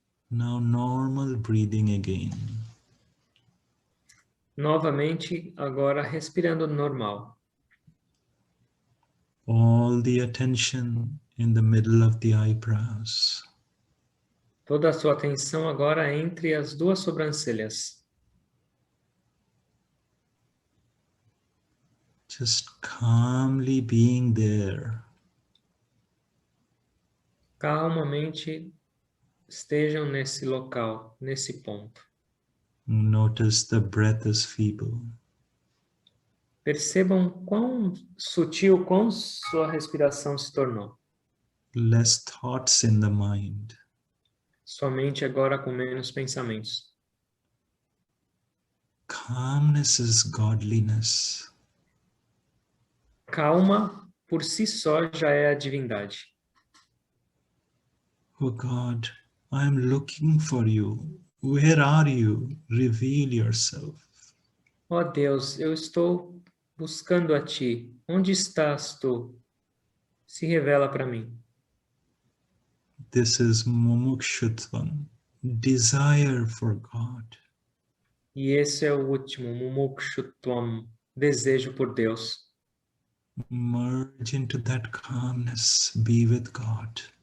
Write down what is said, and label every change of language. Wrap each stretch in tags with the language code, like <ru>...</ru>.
<en>normal breathing again.</en> <pt>Novamente, agora respirando normal.</pt> <en>All the attention in the middle of the eyebrows.</en> <pt>Toda a sua atenção agora entre as duas sobrancelhas.</pt> <en>Just calmly being there.</en> <pt>Calmamente estejam nesse local, nesse ponto.</pt> <en>Notice the breath is feeble.</en> <pt>Percebam quão sutil, quão sua respiração se tornou.</pt> <en>Less thoughts in the mind.</en> <pt>Sua mente agora com menos pensamentos.</pt> <en>Calmness is godliness.</en> <pt>Calma, por si só, já é a divindade.</pt> <en>Oh God, I am looking for you. Where are you? Reveal yourself.</en> <pt>Ó Deus, eu estou buscando a Ti. Onde estás Tu? Se revela para mim.</pt> <en>This is mumukshutvam, desire for God.</en> <pt>E esse é o último, mumukshutvam, desejo por Deus.</pt> <en>Merge into that calmness, be with God.</en>